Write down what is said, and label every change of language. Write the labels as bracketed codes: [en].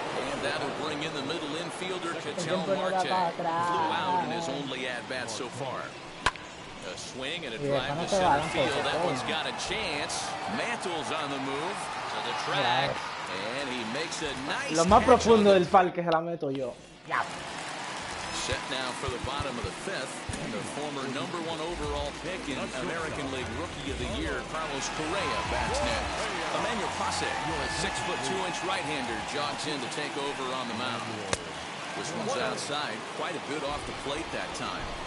[en] And that'll bring in the middle infielder, Ketel Marte. Flew out in his only at-bat so far. A swing and a drive to center field. That one's got a chance. Mantle's on the move to the track. And he makes a nice [es] Lo más profundo del parque se la meto yo. [en] Set now for the bottom of the 5th. And the former #1 overall pick in American League Rookie of the Year, Carlos Correa, bats next. Emmanuel Passe, a 6'2" right-hander, jogs in to take over on the mound. This one's outside, quite a bit off the plate that time.